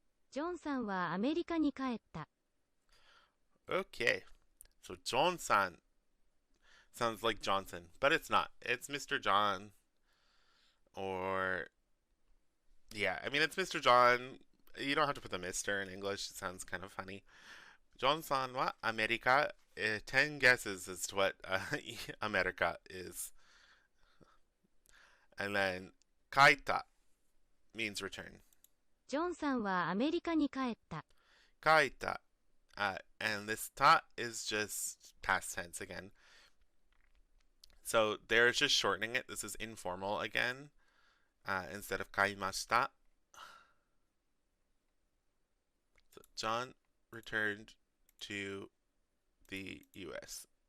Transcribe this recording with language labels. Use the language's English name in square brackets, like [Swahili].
[Japanese] ジョンさんはアメリカに帰った。 [English] Okay. So John-san sounds like Johnson, but it's not. It's Mr. John. Or yeah, I mean it's Mr. John. You don't have to put the Mr. in English. It sounds kind of funny. [Japanese] John-san wa America. [English] 10 guesses as to what America is. And then kaita means return. [Japanese] ジョンさんはアメリカに帰った。 Kaita. [English] And this ta is just past tense again. So they're just shortening it. This is informal again. Instead of kaimashita. So John returned to the US.